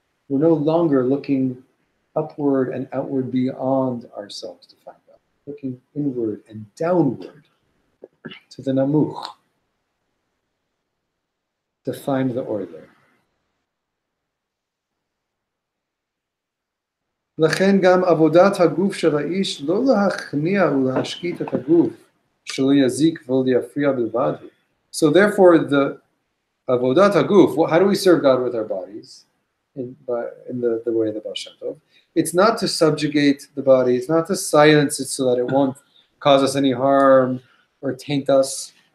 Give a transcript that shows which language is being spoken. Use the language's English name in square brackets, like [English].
[English] We're no longer looking upward and outward beyond ourselves to find out. Looking inward and downward to the Namuch to find the order. [Hebrew] לכן גם עבודת הגוף של האיש לא להכניע ולהשקיט את הגוף שלא יזיק ולא יפריע בלבד. [English] So therefore the avodat haguf, how do we serve God with our bodies in the way of the Baal Shem Tov? It's not to subjugate the body, it's not to silence it so that it won't cause us any harm or taint us.